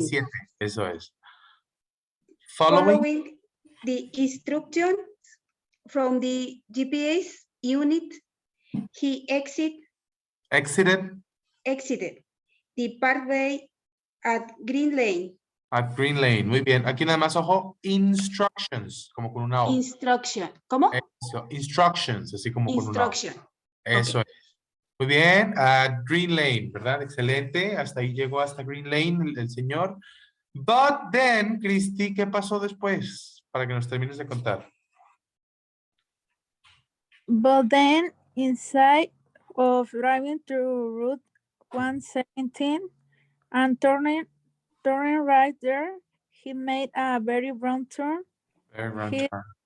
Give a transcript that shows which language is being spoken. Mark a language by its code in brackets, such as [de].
[es] 7, eso es. [en] Following the instructions from the GPS unit, he exited the parkway at Green Lane. At Green Lane, [es] muy bien. Aquí nada más, ojo, instructions, como con una O. Instruction. ¿Cómo? Eso, instructions, así como con una O. [en] Instruction. [es] Eso [en] Okay. [es] es. Muy bien, [en] at Green Lane, [es] ¿verdad? Excelente. Hasta ahí llegó, hasta Green Lane el señor. [en] But then, [es] Cristi, ¿qué pasó después? Para que nos termines de contar. [en] But then, inside of driving through Route 117 and turning right there, he made a very wrong turn. Very wrong turn.